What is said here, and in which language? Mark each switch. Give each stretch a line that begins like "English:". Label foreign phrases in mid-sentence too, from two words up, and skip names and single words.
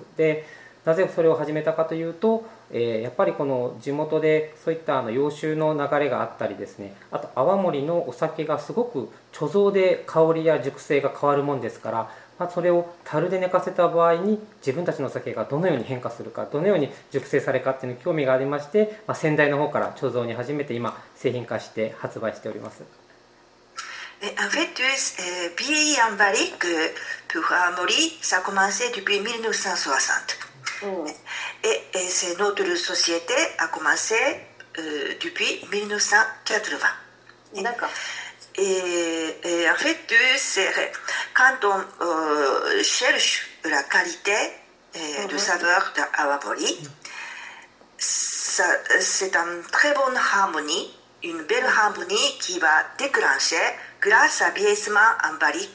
Japanese: でなぜそれを始めたかというと、やっぱりこの地元でそういった洋酒の流れがあったりですね、あと泡盛のお酒がすごく貯蔵で香りや熟成が変わるもんですから、それを樽で寝かせた場合に自分たちのお酒がどのように変化するか、どのように熟成されるかっていうのに興味がありまして、先代の方から貯蔵に始めて今製品化して発売しております。
French: En fait, vieillir en barrique pour Amaury, ça a commencé depuis 1960. Et c'est notre société a commencé depuis 1980. D'accord. Et en fait, quand on cherche la qualité de saveur d'Awabori, c'est une très bonne harmonie, une belle harmonie qui va déclencher grâce à vieillissement en barrique.